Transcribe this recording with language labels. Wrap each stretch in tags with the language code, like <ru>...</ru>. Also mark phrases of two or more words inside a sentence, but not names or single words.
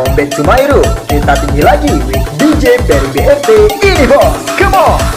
<ja>Sumairu.</ja> <id>Kita tinggi lagi with DJ Berry BRT. Ini bos,</id> <en>come on.</en>